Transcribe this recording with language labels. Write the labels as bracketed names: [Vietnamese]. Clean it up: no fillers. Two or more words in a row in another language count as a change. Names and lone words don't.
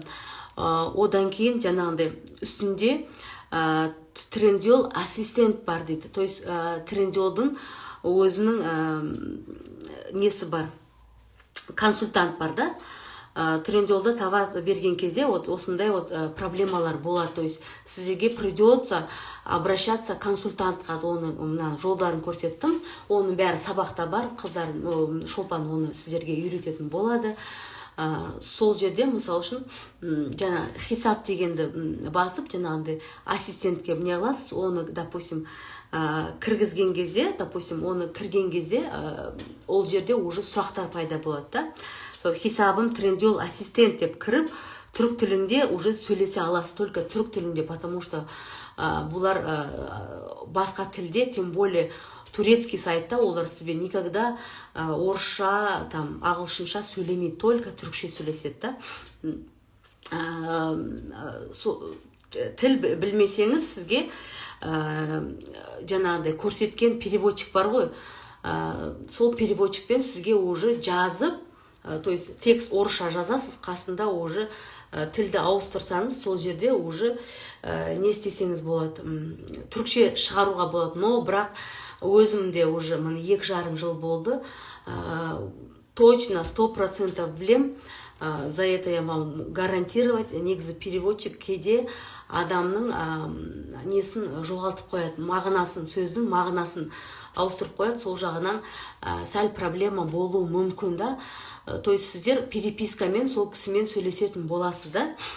[Kazakh] Одан кейін жаңағындай үстінде трендиол ассистент бар дейді. [Russian] То есть [Kazakh] трендиолдың өзінің несі бар, консультант бар да. Трендиолда товар берген кезде осындай проблемалар болады. [Russian] То есть сізге придется обращаться консультантқа. [Kazakh] Оны жолдарын көрсеттім. Оның бәрі сабақта бар. Қыздар Шолпан оны сіздерге үйрететін болады. Сол жерде, мысал үшін, жаңа хисап дегенді басып, жаңағындай ассистентке не аласыз, оны, допустим, кіргізген кезде, допустим, оны кірген кезде, ол жерде уже сұрақтар пайда болады да. Хисабым трендиол ассистент деп кіріп, түрік тілінде уже сөйлесе аласыз, только түрік тілінде, [Russian] потому что [Kazakh] бұлар басқа тілде, [Russian] тем более турецкий [Kazakh] сайтта олар [Russian] себе никогда [Kazakh] орысша, там, ағылшынша сөйлемейді, только түрікше сөйлеседі да. Тіл білмесеңіз, сізге жаңағыдай көрсеткен переводчик бар ғой, сол переводчикпен сізге уже жазып, [Russian] то есть [Kazakh] текст орысша жазасыз, қасында уже тілді ауыстырсаңыз, сол жерде уже не істесеңіз болады, түрікше шығаруға болады. Но бірақ өзімде уже 2,5 жыл болды, точно 100% білем, [Russian] за это я вам гарантировать, [Kazakh] негізі переводчик кейде адамның несін жоғалтып қояды, мағынасын, сөздің мағынасын ауыстырып қояды, сол жағынан сәл проблема болуы мүмкін да. [Russian] То есть [Kazakh] сіздер перепискамен сол кісімен сөйлесетін боласыз да.